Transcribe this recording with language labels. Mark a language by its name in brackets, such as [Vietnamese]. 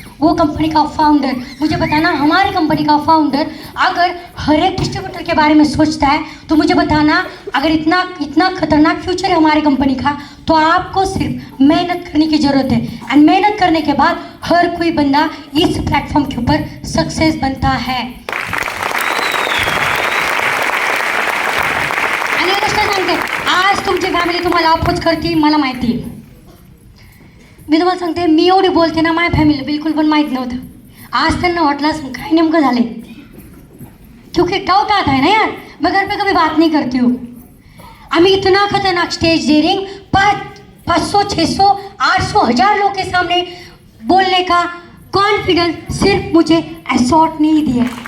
[Hindi] वो कंपनी का फाउंडर, मुझे बताना, हमारी कंपनी का फाउंडर अगर हर एक डिस्ट्रीब्यूटर के बारे में सोचता है तो मुझे बताना, अगर इतना खतरनाक फ्यूचर है हमारी कंपनी का, तो आपको सिर्फ मेहनत करने की ज़रूरत है. एंड मेहनत करने के बाद हर कोई बंदा इस प्लेटफॉर्म के ऊपर सक्सेस बनता है. [Marathi] आणि गोष्ट सांगते, आज तुमची फॅमिली तुम्हाला अपोज करते, मला माहिती आहे. मी तुम्हाला सांगते, मी एवढी बोलते ना, माझ्या फॅमिलीला बिलकुल पण माहीत नव्हतं. आज त्यांना वाटलं असं काय नेमकं झालं, [Hindi] क्योंकि डाउट आता है ना यार. मैं घर पे कभी बात नहीं करती हूँ. अभी इतना खतरनाक स्टेज डेयरिंग 500, 600, 800, 1000 लोग के सामने बोलने का कॉन्फिडेंस सिर्फ मुझे एसॉर्ट नहीं दिया.